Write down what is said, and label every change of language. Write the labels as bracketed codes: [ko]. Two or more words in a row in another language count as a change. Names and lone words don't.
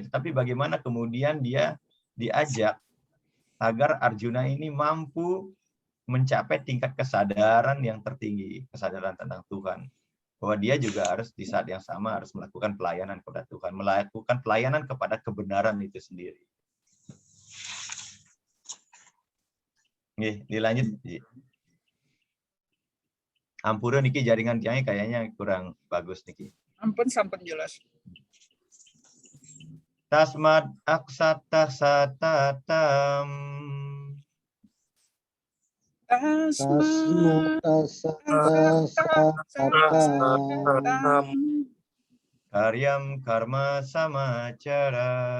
[id] Tetapi bagaimana kemudian dia diajak agar Arjuna ini mampu mencapai tingkat kesadaran yang tertinggi, kesadaran tentang Tuhan. Bahwa dia juga harus di saat yang sama harus melakukan pelayanan kepada Tuhan, melakukan pelayanan kepada kebenaran itu sendiri. Nih, dilanjut. [ban] Ampura niki jaringan tiangnya [id] kayaknya kurang bagus [ban] niki. Ampun sampun jelas. [sa] Tasmat aksata satatam. Karyam karma samacara.